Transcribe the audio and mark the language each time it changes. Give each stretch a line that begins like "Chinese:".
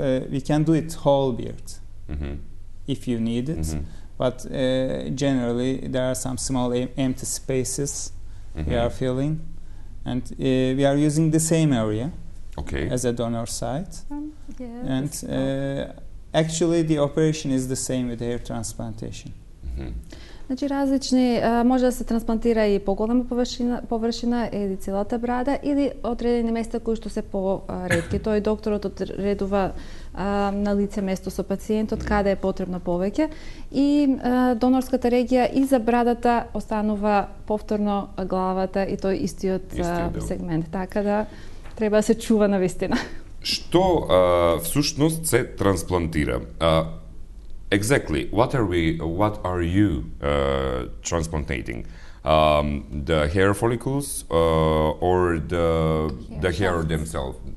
English: We can do it whole beard if you need it, but generally there are some small empty spaces we are filling, and we are using the same area as a donor site, and actually the operation is the same with hair transplantation.
Macedonian: Значи различни, може да се трансплантира и поголема површина или целата брада или одредени места кои што се поретки. Тој докторот одредува на лице место со пациентот каде е потребно повеќе и донорската регија и за брадата останува повторно главата и тој истиот сегмент. Така да треба да се чува навистина. Што всушност се трансплантира?
English: Exactly. What are you transplanting? The hair follicles or the hair themselves?